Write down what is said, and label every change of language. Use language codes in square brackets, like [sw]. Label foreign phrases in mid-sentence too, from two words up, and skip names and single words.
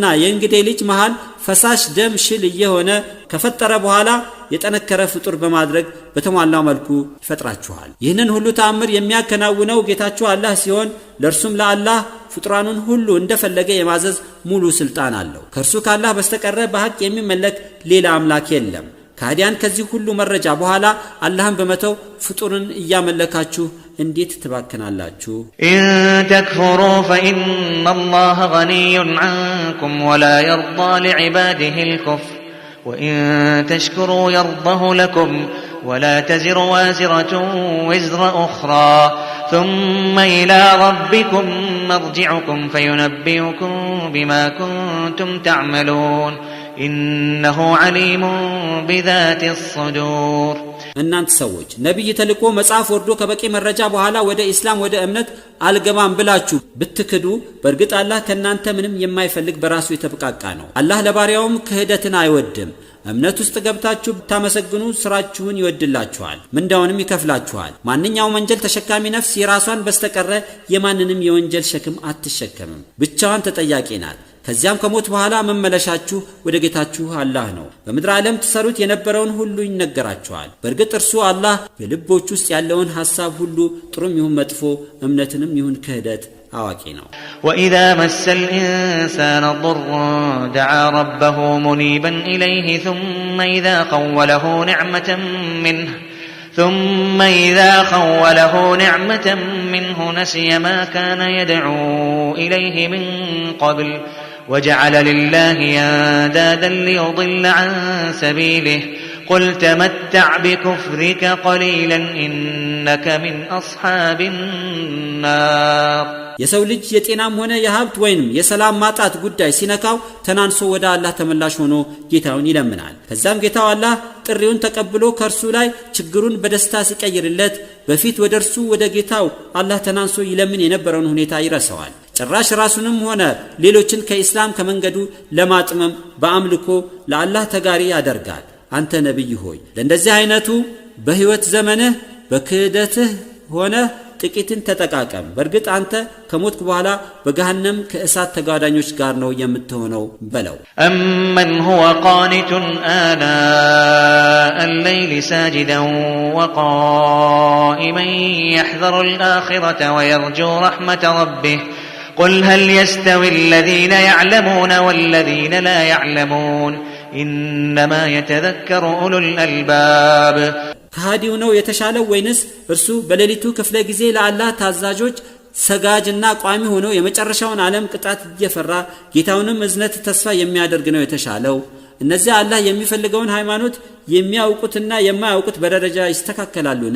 [am] የእንግዴ ልጅ መሃል ፈሳሽ ደም ሽል እየሆነ ከፈጠረ በኋላ የጠነከረ ፍጡር በማድረግ በተሟላው መልኩ ይፈጥራችኋል። ይህንን ሁሉ ተአምር የሚያከናውነው ጌታችሁ አላህ ሲሆን ለእርሱም ለአላህ ፍጡራኑን ሁሉ እንደፈለገ የማዘዝ ሙሉ ስልጣን አለው። ከእርሱ ካላህ በስተቀር በሐቅ የሚመለክ ሌላ አምላክ የለም። ከሃዲያን ከዚህ ሁሉ መረጃ በኋላ አላህን በመተው ፍጡርን እያመለካችሁ እንዴት ትባከናላችሁ? [ar] إن تكفروا فإن الله غني عنكم ولا يرضى لعباده الكفر وإن تشكروا يرضه لكم ولا تزر وازرة وزر أخرى ثم إلى ربكم مرجعكم فينبئكم بما كنتم تعملون إنه عليم بذات الصدور [am] እናንተ ሰዎች ነብይ ተልቆ መጽሐፍ ወርዶ ከበቂ መረጃ በኋላ ወደ እስላም ወደ እምነት አልገባም ብላችሁ ብትክዱ በእርግጥ አላህ ከናንተ ምንም የማይፈልግ በራሱ የተበቃቃ ነው። አላህ ለባሪያውም ክህደትን አይወድም። እምነት ውስጥ ገብታችሁ ብታመሰግኑ ስራችሁን ይወድላችኋል፣ ምንዳውንም ይከፍላችኋል። ማንኛውም ወንጀል ተሸካሚ ነፍስ የራሷን በስተቀረ የማንንም የወንጀል ሸክም አትሸከምም፣ ብቻዋን ተጠያቂ ናት። ከዚያም ከሞት በኋላ መመለሻችሁ ወደ ጌታችሁ አላህ ነው። በምድር ዓለም ተሰሩት የነበረውን ሁሉ ይነገራችኋል። በእርግጥ እርሱ አላህ በልቦች ውስጥ ያለውን ሐሳብ ሁሉ ጥሩም ይሁን መጥፎ እምነትንም ይሁን ክህደት አዋቂ ነው። [ar] وإذا مس الإنسان ضر دعا ربه منيبا إليه ثم إذا خوله نعمة منه نسي ما كان يدعو إليه من قبل وجعل لله أندادا ليضل عن سبيله قل تمتع بكفرك قليلا إنك من أصحاب النار [am] የሰው ልጅ የጤናም ሆነ የሀብት ወይንም የሰላም ማጣት ጉዳይ ሲነካው ተናንሶ ወደ አላህ ተመላሽ ሆኖ ጌታውን ይለምናል። ከዛም ጌታው አላህ ጥሪውን ተቀብሎ ከርሱ ላይ ችግሩን በደስታ ሲቀይርለት በፊት ወደርሱ ወደ ጌታው አላህ ተናንሶ ይለምን የነበረውን ሁኔታ ይረሳዋል። ጭራሽ ራሱንም ሆነ ሌሎችን ከኢስላም ከመንገዱ ለማጥመም በአምልኮ ለአላህ ተጋሪ ያደርጋል። አንተ ነብይ ሆይ ለእንደዚህ አይነቱ በህይወት ዘመንህ በክህደትህ ሆነ ጥቂትን ተጠቃቀም። በእርግጥ አንተ ከሞትክ በኋላ በገሃነም ከእሳት ተጋዳኞች ጋር ነው የምትሆነው በለው። [ar] أمن هو قانت آناء الليل ساجدا وقائما يحذر الآخرة ويرجو رحمة ربه قل هل يستوي الذين يعلمون والذين لا يعلمون إنما يتذكر أولو الألباب [am] ከሃዲው ነው የተሻለው ወይንስ እርሱ በሌሊቱ ክፍለ ጊዜ ለአላህ ታዛዦች ሰጋጅና ቋሚ ሆኖ የመጨረሻውን ዓለም ቅጣት እየፈራ ጌታውንም እዝነት ተስፋ የሚያደርግ ነው የተሻለው? እነዚህ አላህ የሚፈልገውን ሃይማኖት የሚያውቁትና የማያውቁት በደረጃ ይስተካከላሉን?